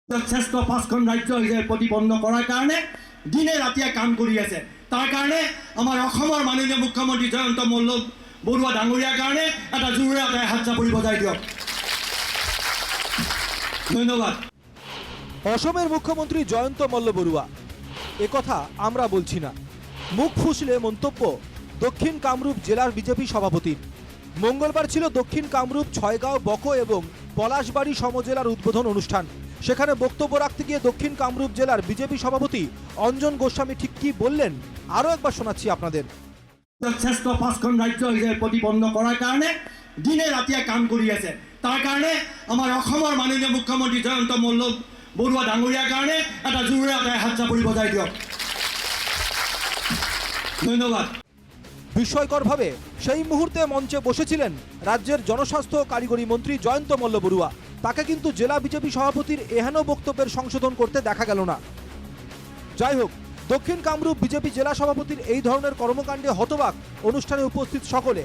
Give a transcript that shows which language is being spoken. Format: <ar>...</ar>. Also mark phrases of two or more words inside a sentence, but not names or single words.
<as>শ্রেষ্ঠ পাঁচখন ৰাজ্য হিচাপে প্ৰতিপন্ন কৰাৰ কাৰণে দিনে ৰাতিয়ে কাম কৰি আছে। তাৰ কাৰণে আমাৰ অসমৰ মাননীয় মুখ্যমন্ত্ৰী জয়ন্ত মল্ল বৰুৱা ডাঙৰীয়াৰ কাৰণে এটা জোৰেৰে এটা হাত চাপৰি বজাই দিয়ক। ধন্যবাদ।</as> <bn>অসমের মুখ্যমন্ত্রী জয়ন্ত মল্ল বড়ুয়া একথা আমরা বলছি না, মুখ ফুসলে মন্তব্য দক্ষিণ কামরূপ জেলার বিজেপি সভাপতির। মঙ্গলবার ছিল দক্ষিণ কামরূপ, ছয়গাঁও, বকো এবং পলাশবাড়ি সমজেলার উদ্বোধন অনুষ্ঠান। সেখানে বক্তব্য রাখতে গিয়ে দক্ষিণ কামরূপ জেলার বিজেপি সভাপতি অঞ্জন গোস্বামী ঠিক কি বললেন আরও একবার শোনাচ্ছি আপনাদের।</bn> <as>শ্রেষ্ঠ পাঁচখন ৰাজ্য হিচাপে প্ৰতিপন্ন কৰাৰ কাৰণে দিনে ৰাতিয়ে কাম কৰি আছে। তাৰ কাৰণে আমাৰ অসমৰ মাননীয় মুখ্যমন্ত্ৰী জয়ন্ত মল্ল বৰুৱা ডাঙৰীয়াৰ কাৰণে এটা জোৰেৰে এটা হাত চাপৰি বজাই দিয়ক। ধন্যবাদ।</as> <bn>বিস্ময়করভাবে সেই মুহূর্তে মঞ্চে বসেছিলেন রাজ্যের জনস্বাস্থ্য কারিগরি মন্ত্রী জয়ন্ত মল্ল বড়ুয়া। তাকে কিন্তু জেলা বিজেপি সভাপতির এহেন বক্তব্যের সংশোধন করতে দেখা গেল না। যাই হোক, দক্ষিণ কামরূপ বিজেপি জেলা সভাপতির এই ধরনের কর্মকাণ্ডে হতবাক অনুষ্ঠানে উপস্থিত সকলে।</bn>